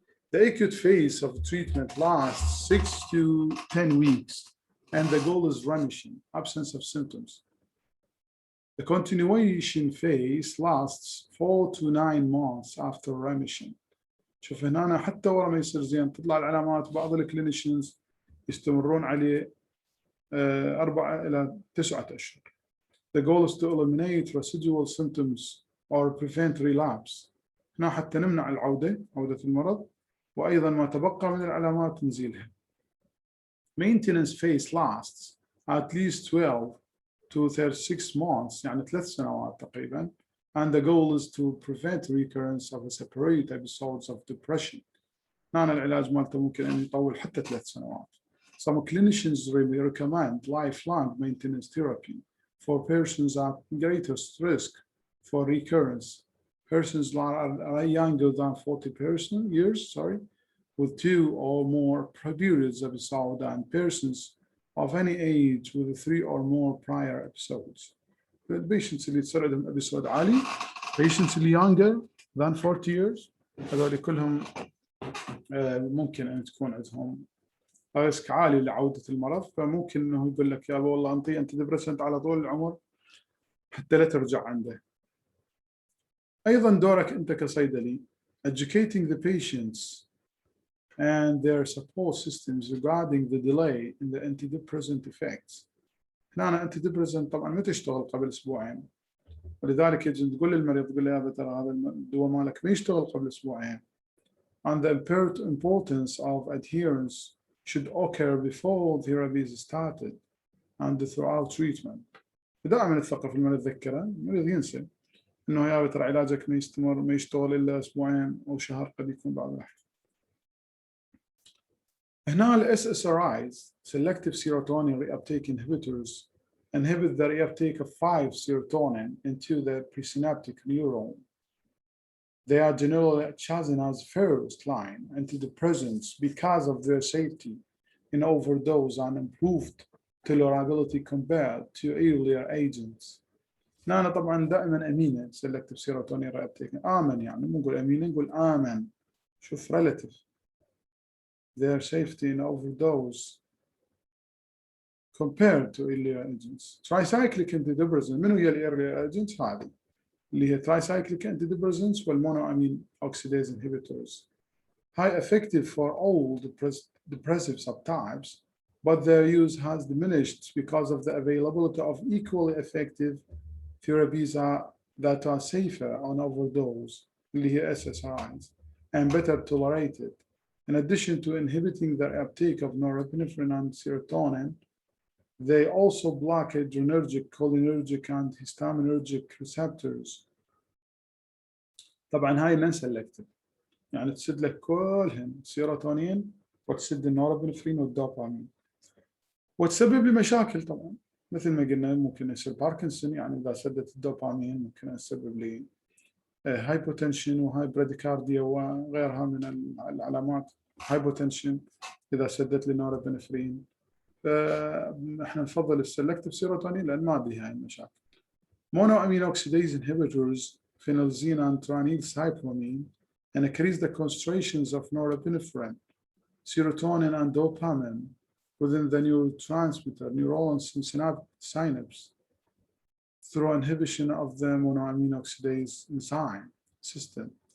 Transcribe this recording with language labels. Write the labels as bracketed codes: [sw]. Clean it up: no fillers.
[en] The acute phase of treatment lasts 6 to 10 weeks and the goal is remission, absence of symptoms. The continuation phase lasts 4 to 9 months after remission. [ar] شوف هنا حتى ورا ما يصير زين تطلع العلامات، بعض الكلينيشنز يستمرون عليه 4 إلى 9 أشهر. [en] The goal is to eliminate residual symptoms or prevent relapse. [ar] هنا حتى نمنع عودة المرض، وأيضا ما تبقى من العلامات نزيلها. [en] Maintenance phase lasts at least 12 to 36 months، [ar] يعني 3 سنوات تقريبا. [en] And the goal is to prevent recurrence of separate episodes of depression. [ar] هنا العلاج مالته ممكن أن يطول حتى 3 سنوات. [en] Some clinicians recommend lifelong maintenance therapy for persons at greatest risk for recurrence. Persons are younger than 40 years, with 2 or more previous episodes, and persons of any age with 3 or more prior episodes. The patients [ar] اللي تصير عندهم episode عالي, patients اللي [en] younger than 40 years, [ar] هذول كلهم ممكن أن تكون عندهم ريسك عالي لعودة المرض، فممكن إنه يقول لك يا والله أنطي أنتيديبريسنت على طول العمر حتى لا ترجع عنده. أيضاً دورك أنت كصيدلي [en] educating the patients and their support systems regarding the delay in the antidepressant effects. [ar] هنا antidepressant طبعاً ما تشتغل قبل أسبوعين، ولذلك يجب تقول للمريض تقول له يا ترى هذا الدواء مالك ما يشتغل قبل أسبوعين. [en] And the importance of adherence should occur before therapy is started and throughout treatment. [ar] دائما الثقة في المريض تذكره، المريض ينسى إنه يا ترى علاجك ما يستمر ما يشتغل إلا أسبوعين أو شهر، قد يكون بعد الحين. هنا ال [en] SSRIs selective serotonin reuptake inhibitors inhibit the reuptake of 5-serotonin into the presynaptic neuron. They are generally chosen as first-line antidepressants because of their safety in overdose and improved tolerability compared to earlier agents. [ar] هنا طبعا دائما امينه [en] selective serotonin reuptake [ar] امن يعني مو نقول امينه نقول امن شوف [en] relative their safety in overdose compared to earlier agents. Tricyclic antidepressants [ar] من هي [en] earlier agents [ar] هذه اللي هي [en] tricyclic antidepressants والmonoamine oxidase inhibitors. High effective for all depressive subtypes, but their use has diminished because of the availability of equally effective therapies that are safer on overdose, [ar] اللي هي [en] SSRIs, and better tolerated. In addition to inhibiting the uptake of norepinephrine and serotonin, they also block adrenergic, cholinergic, and histaminergic receptors. [ar] طبعا هاي non selective يعني تسد لك كلهن السيروتونين وتسد النورابينفرين والدوبامين وتسبب لي مشاكل طبعا مثل ما قلنا ممكن يصير باركنسون يعني اذا سدت الدوبامين ممكن تسبب لي هايبوتنشن وهاي براديكارديا وغيرها من العلامات. هايبوتنشن اذا سدت لي نورابينفرين. فاحنا نفضل السلكتيف سيروتونين لان ما بها هاي المشاكل. [en] Monoamine oxidase inhibitors phenelzine and tranylcyclamine and increase the concentrations of norepinephrine, serotonin, and dopamine within the neurotransmitter neurons and synapse through inhibition of the monoamine oxidase enzyme system.